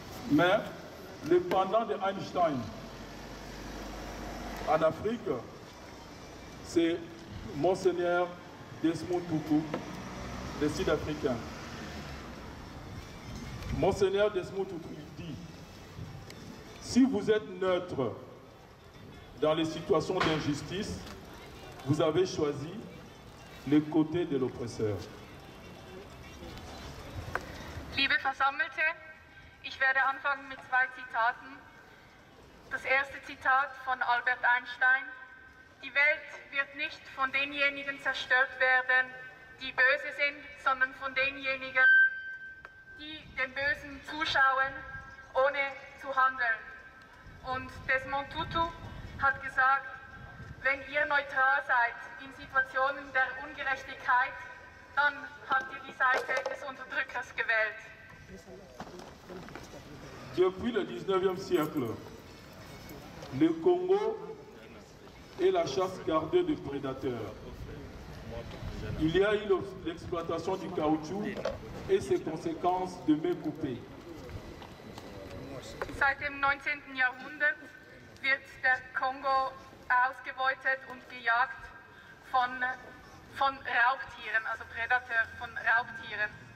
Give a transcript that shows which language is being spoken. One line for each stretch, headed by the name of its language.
French: Mais le pendant de Einstein en Afrique, c'est Monseigneur Desmond Tutu, le Sud-Africain. Monseigneur Desmond Tutu dit: si vous êtes neutre dans les situations d'injustice, vous avez choisi le côté de l'oppresseur.
German: Liebe Versammelte, ich werde anfangen mit 2 Zitaten. Das erste Zitat von Albert Einstein: Die Welt wird nicht von denjenigen zerstört werden, die böse sind, sondern von denjenigen, die dem Bösen zuschauen, ohne zu handeln. Und Desmond Tutu hat gesagt, wenn ihr neutral seid in Situationen der Ungerechtigkeit, dann habt ihr die Seite des Unterdrückers gewählt.
French: Depuis le 19e siècle, le Congo est la chasse gardée de prédateurs. Il y a eu l'exploitation du caoutchouc et ses conséquences de main coupée.
German: Seit dem 19. Jahrhundert wird der Kongo ausgebeutet und gejagt von Raubtieren, also Predateur von Raubtieren.